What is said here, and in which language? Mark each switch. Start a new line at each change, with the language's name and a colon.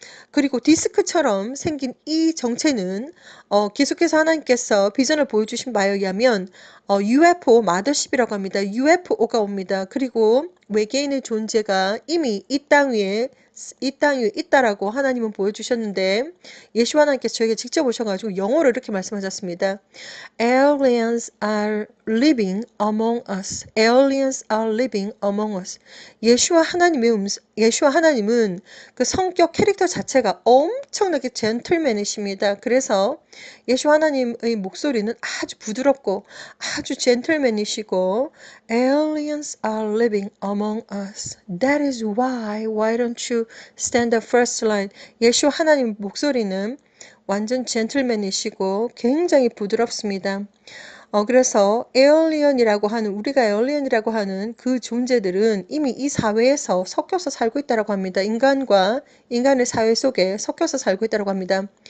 Korean: 그리고 디스크처럼 생긴 이 정체는 계속해서 하나님께서 비전을 보여주신 바에 의하면 UFO 마더십이라고 합니다. UFO가 옵니다. 그리고 외계인의 존재가 이미 이 땅 위에 있다라고 하나님은 보여주셨는데, 예수 하나님께서 저에게 직접 오셔가지고 영어로 이렇게 말씀하셨습니다.
English: Aliens are living among us. Aliens are living among us.
Korean: 예수와 하나님은 그 성격 캐릭터 자체가 엄청나게 젠틀맨이십니다. 그래서 예수 하나님의 목소리는 아주 부드럽고 아주 젠틀맨이시고,
English: Aliens are living among us. That is why don't you stand the first line.
Korean: 예수 하나님 목소리는 완전 젠틀맨이시고 굉장히 부드럽습니다. 그래서 우리가 에얼리언이라고 하는 그 존재들은 이미 이 사회에서 섞여서 살고 있다고 합니다. 인간의 사회 속에 섞여서 살고 있다고 합니다.